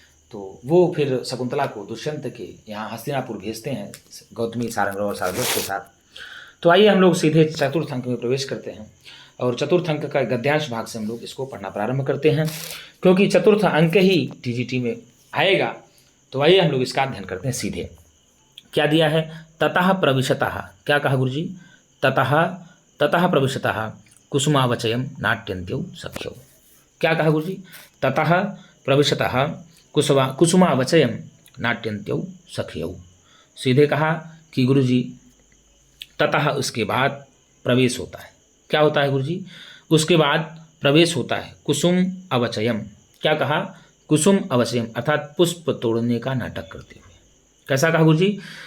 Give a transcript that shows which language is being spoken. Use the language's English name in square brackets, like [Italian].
[Hindi] तो वो फिर शकुंतला को दुष्यंत के यहाँ हस्तिनापुर भेजते हैं गौतमी, सारंग और सारध्वज के साथ। तो आइए हम लोग सीधे चतुर्थ अंक में प्रवेश करते हैं और चतुर्थ अंक का गद्यांश भाग से हम लोग इसको पढ़ना प्रारंभ करते हैं, क्योंकि चतुर्थ अंक ही टीजीटी में आएगा। तो आइए हम लोग इसका अध्ययन करते हैं सीधे। क्या दिया है? [Sanskrit] ततः प्रविशतः। [Hindi] क्या कहा गुरुजी? [Sanskrit] ततः प्रविशतः कुसुमावचयम नाट्यन्त्यौ सख्यौ। [Hindi] क्या कहा गुरुजी? [Sanskrit] ततः प्रविशतः कुसुमावचयम नाट्यन्त्यौ सख्यौ। [Hindi] सीधे कहा कि गुरुजी ततः उसके बाद प्रवेश होता है। क्या होता है गुरुजी? उसके बाद प्रवेश होता है कुसुम अवचयम। क्या कहा? कुसुम अवचयम, अर्थात पुष्प तोड़ने का नाटक करते हुए। कैसा कहा गुरुजी?